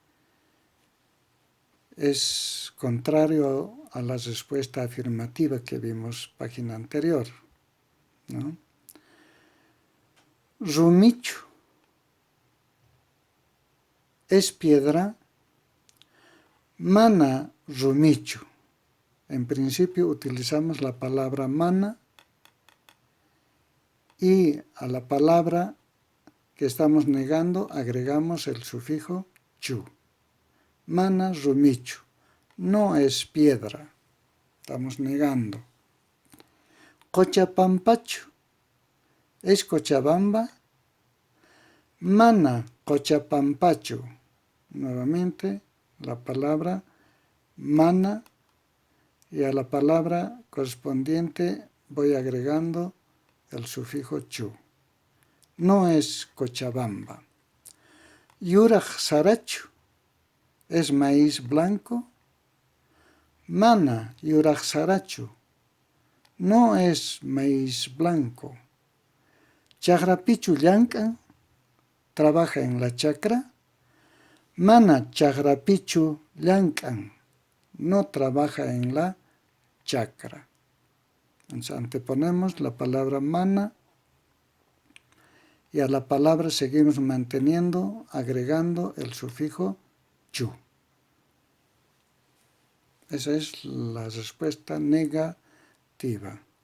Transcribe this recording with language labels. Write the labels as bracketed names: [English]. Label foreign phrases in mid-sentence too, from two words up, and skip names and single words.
[Spanish] Es contrario a la respuesta afirmativa que vimos página anterior, ¿no? Rumichu es piedra. [Quechua] Mana rumichu. [Spanish] En principio utilizamos la palabra mana y a la palabra que estamos negando agregamos el sufijo chu. [Quechua] Mana rumichu. [Spanish] No es piedra. Estamos negando. Cochapampachu. ¿Es Cochabamba? [Quechua] Mana Cochapampachu. [Spanish] Nuevamente la palabra mana y a la palabra correspondiente voy agregando el sufijo chu. No es Cochabamba. [Quechua] Yuraj sarachu. [Spanish] ¿Es maíz blanco? [Quechua] Mana yuraj sarachu. [Spanish] No es maíz blanco. [Quechua] Chagrapichu llank'an. [Spanish] ¿Trabaja en la chacra? [Quechua] Mana chagrapichu llank'an. [Spanish] No trabaja en la chacra. Entonces anteponemos la palabra mana y a la palabra seguimos manteniendo, agregando el sufijo chu. Esa es la respuesta negativa.